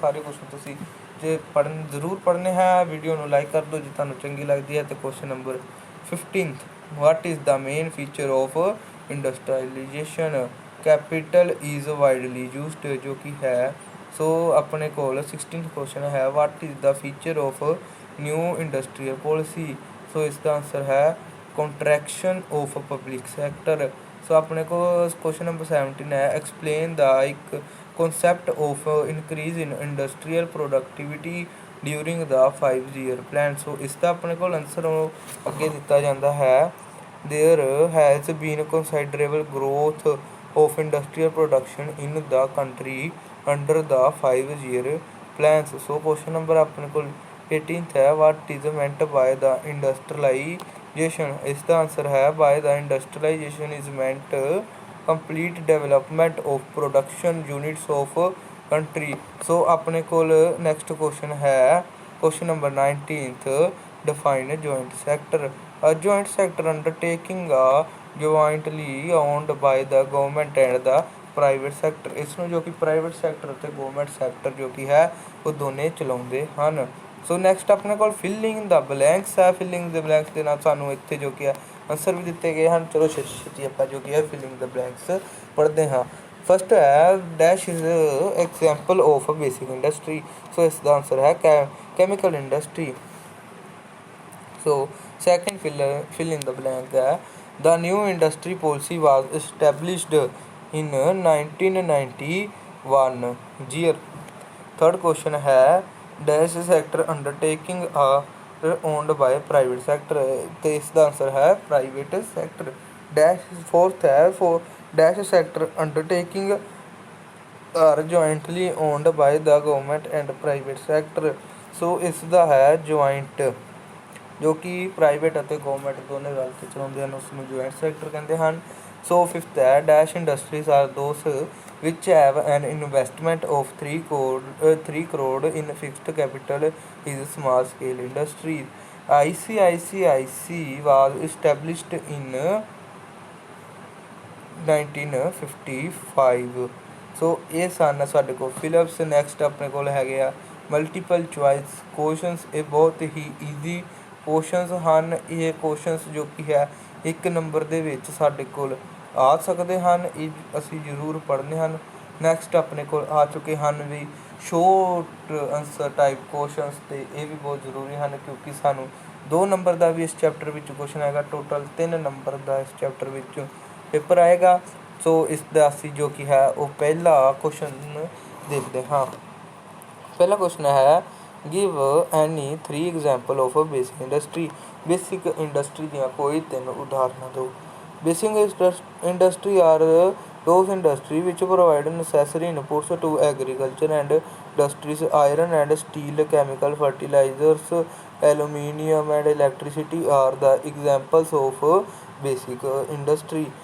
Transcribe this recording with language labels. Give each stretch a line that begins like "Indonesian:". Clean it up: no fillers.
Punjabi: ਸਾਰੇ ਕੁਐਸਚਨ ਤੁਸੀਂ ਜੇ ਜ਼ਰੂਰ ਪੜ੍ਹਨੇ ਹੈ। ਵੀਡੀਓ ਨੂੰ ਲਾਈਕ ਕਰ ਦਿਓ ਜੇ ਤੁਹਾਨੂੰ ਚੰਗੀ ਲੱਗਦੀ ਹੈ। ਅਤੇ question number 15th,
English: What is the main feature of industrialisation. Capital is widely used,
Punjabi: ਜੋ ਕਿ ਹੈ। ਸੋ ਆਪਣੇ ਕੋਲ 16th ਕੁਐਸਚਨ ਹੈ,
English: What is the feature of new industrial policy.
Punjabi: ਸੋ ਇਸ ਦਾ ਆਂਸਰ ਹੈ
English: Contraction of public sector.
Punjabi: ਸੋ ਆਪਣੇ ਕੋਲ ਕੁਐਸਚਨ ਨੰਬਰ 17 ਹੈ,
English: Explain the ਇੱਕ concept of increase in industrial productivity during the 5-year plan।
Punjabi: ਸੋ ਇਸ ਦਾ ਆਪਣੇ ਕੋਲ ਆਂਸਰ ਅੱਗੇ ਦਿੱਤਾ ਜਾਂਦਾ ਹੈ,
English: there has been considerable growth of industrial production in the country under the 5-year plans।
Punjabi: So question number ਆਪਣੇ ਕੋਲ 18th ਹੈ,
English: what is meant by the industrialization।
Punjabi: ਇਸ ਦਾ ਆਂਸਰ ਹੈ
English: by the industrialization is meant complete development of production units of country।
Punjabi: ਸੋ ਆਪਣੇ ਕੋਲ next question ਹੈ, question number 19th,
English: define joint sector। joint sector undertaking a jointly owned by the government and the private sector.
Punjabi: ਇਸ ਨੂੰ ਜੋ ਕਿ private sector ਅਤੇ government sector ਜੋ ਕਿ ਹੈ ਉਹ ਦੋਨੇ ਚਲਾਉਂਦੇ ਹਨ। ਸੋ ਨੈਕਸਟ ਆਪਣੇ ਕੋਲ ਫਿਲਿੰਗ ਦਾ ਬਲੈਂਕਸ ਹੈ। ਫਿਲਿੰਗ ਦੇ ਬਲੈਂਕਸ ਦੇ ਨਾਲ ਸਾਨੂੰ ਇੱਥੇ ਜੋ ਕਿ ਹੈ ਆਂਸਰ ਵੀ ਦਿੱਤੇ ਗਏ ਹਨ। ਚਲੋ ਛੇਤੀ ਛੇਤੀ ਆਪਾਂ ਜੋ ਕਿ ਹੈ ਫਿਲਿੰਗ ਦਾ ਬਲੈਂਕਸ ਪੜ੍ਹਦੇ ਹਾਂ।
English: First ਹੈ, dash is example of basic industry.
Punjabi: ਸੋ ਇਸ ਦਾ ਆਂਸਰ ਹੈ
English: Chemical industry. So second fill in the blank ਹੈ, the new industry policy was established in 1991 year। Third question ਹੈ, dash sector undertaking are owned by private sector.
Punjabi: ਅਤੇ ਇਸ ਦਾ ਆਂਸਰ ਹੈ
English: Private sector. Dash fourth ਹੈ, dash sector undertaking are jointly owned by the government and private sector।
Punjabi: ਸੋ ਇਸ ਦਾ ਹੈ joint, ਜੋ ਕਿ private ਅਤੇ ਗੌਰਮੈਂਟ ਦੋਨੇ ਰਲ ਕੇ ਚਲਾਉਂਦੇ ਹਨ, ਉਸ ਨੂੰ ਜੁਆਇੰਟ ਸੈਕਟਰ ਕਹਿੰਦੇ ਹਨ।
English: So fifth ਹੈ dash industries are those which have an investment of 3 crore in fixed capital is small scale industries। ICICI was established in 1955।
Punjabi: ਸੋ ਇਹ ਸਨ ਸਾਡੇ ਕੋਲ ਫਿਲਿਪਸ। ਨੈਕਸਟ ਆਪਣੇ ਕੋਲ ਹੈਗੇ ਆ ਮਲਟੀਪਲ ਚੁਆਇਸ ਕੁਐਸ਼ਚਨਸ। ਇਹ ਬਹੁਤ ਹੀ ਈਜ਼ੀ ਕੁਐਸ਼ਚਨਸ ਹਨ। ਇਹ ਕੁਐਸ਼ਚਨਸ ਜੋ ਕਿ ਹੈ 1 ਨੰਬਰ ਦੇ ਵਿੱਚ ਸਾਡੇ ਕੋਲ ਆ ਸਕਦੇ ਹਨ, ਇਹ ਅਸੀਂ ਜ਼ਰੂਰ ਪੜ੍ਹਨੇ ਹਨ। ਨੈਕਸਟ ਆਪਣੇ ਕੋਲ ਆ ਚੁੱਕੇ ਹਨ ਵੀ ਸ਼ੋਰਟ ਆਨਸਰ ਟਾਈਪ ਕੁਐਸ਼ਚਨਸ, ਅਤੇ ਇਹ ਵੀ ਬਹੁਤ ਜ਼ਰੂਰੀ ਹਨ ਕਿਉਂਕਿ ਸਾਨੂੰ 2 ਨੰਬਰ ਦਾ ਵੀ ਇਸ ਚੈਪਟਰ ਵਿੱਚ ਕੁਐਸ਼ਚਨ ਆਏਗਾ, ਟੋਟਲ 3 ਨੰਬਰ ਦਾ ਇਸ ਚੈਪਟਰ ਵਿੱਚ ਪੇਪਰ ਆਏਗਾ। ਸੋ ਇਸ ਦਾ ਅਸੀਂ ਜੋ ਕਿ ਹੈ ਉਹ ਪਹਿਲਾ ਕੁਐਸ਼ਚਨ ਦੇਖਦੇ ਹਾਂ। ਪਹਿਲਾ ਕੁਐਸ਼ਚਨ ਹੈ
English: Give any 3 example of basic industry.
Punjabi: Basic industry ਦੀਆਂ ਕੋਈ 3 ਉਦਾਹਰਨਾਂ ਦਿਓ।
English: Basic industry are those industry which provide necessary inputs to agriculture and industries। Iron and steel, chemical, fertilizers, aluminium and electricity are the examples of basic industry।